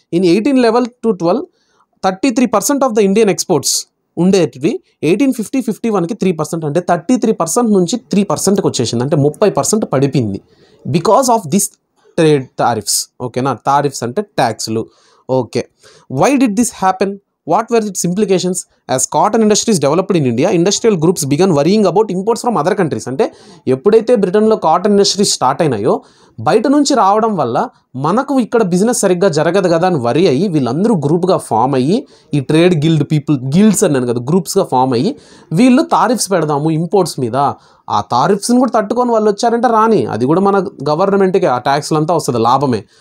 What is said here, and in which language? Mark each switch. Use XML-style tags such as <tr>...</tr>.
<te>In 1811 to 12 33% of the Indian exports ఉండేటివి 1850-51కి 3%, అంటే 33% నుంచి 3%కి వచ్చేసింది, అంటే 30% పడిపోయింది</te> <en>Because of this trade tariffs.</en> <te>ఓకేనా, టారిఫ్స్ అంటే ట్యాక్స్లు. Okay,</te> <en>Why did this happen? What were its implications? As cotton industries developed in India, industrial groups began worrying about imports from other countries.</en> <te>అంటే ఎప్పుడైతే బ్రిటన్లో కాటన్ ఇండస్ట్రీ స్టార్ట్ అయినాయో బయట నుంచి రావడం వల్ల మనకు ఇక్కడ బిజినెస్ సరిగ్గా జరగదు కదా అని వరి అయ్యి వీళ్ళందరూ గ్రూప్గా ఫామ్ అయ్యి, ఈ ట్రేడ్ గిల్డ్స్ అన్నాను కదా, గ్రూప్స్గా ఫామ్ అయ్యి వీళ్ళు టారిఫ్స్ పెడదాము ఇంపోర్ట్స్ మీద. ఆ టారిఫ్స్ని కూడా తట్టుకొని వాళ్ళు వచ్చారంటే రాని, అది కూడా మన గవర్నమెంట్కి ఆ ట్యాక్స్లంతా వస్తుంది, లాభమే.</te>